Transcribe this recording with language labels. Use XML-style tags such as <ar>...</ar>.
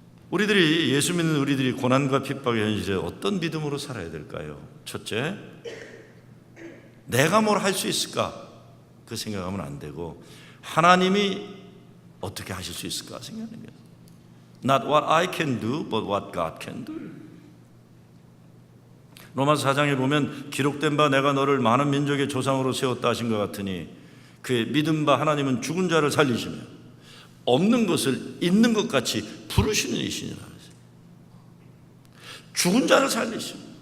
<ko>우리들이, 예수 믿는 우리들이 고난과 핍박의 현실에 어떤 믿음으로 살아야 될까요? 첫째, 내가 뭘 할 수 있을까? 그 생각하면 안 되고, 하나님이 어떻게 하실 수 있을까 생각하는 거예요.</ko> <en>Not what I can do, but what God can do.</en> <ko>로마서 4장에 보면 기록된 바 내가 너를 많은 민족의 조상으로 세웠다 하신 것 같으니, 그의 믿음 바 하나님은 죽은 자를 살리시며 없는 것을 있는 것 같이 부르시는 이시니라. 죽은 자를 살리시며</ko>